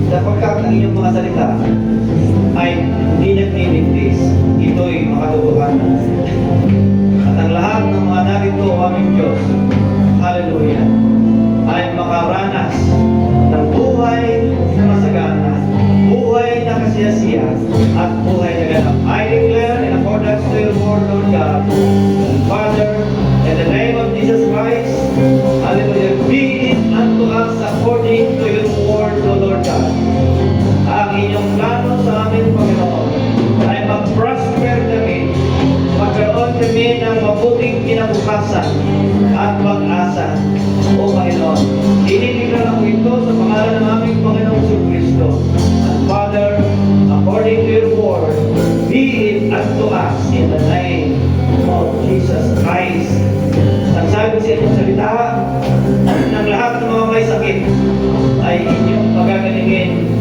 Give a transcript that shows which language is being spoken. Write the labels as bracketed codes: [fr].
[tl] Sapagkat ang inyong mga salita ay hindi nagniligtis, ito ay makatotohanan. At ang lahat ng mga narito, O aming Diyos, Hallelujah, ay makaranas ng buhay na masagana, buhay na kasiyasiya, at buhay na ganap. [en] I declare in accordance to your word, Lord God, Father, in the name of Jesus Christ, Hallelujah, be it unto us according to your word, O Lord God. [tl] Ang inyong plano sa amin, Panginoon, ay mag-prosper kami, magkaroon kami ng mabuting kinabukasan at pag-asa, O Panginoon. Dinideklara ko ito sa pangalan ng aming Panginoong Kristo. [en] And Father, according to your word, be it unto us in the name of Jesus Christ. [tl] Ang sabi sa inyong salita, ng lahat ng mga may sakit ay inyong pagagalingin.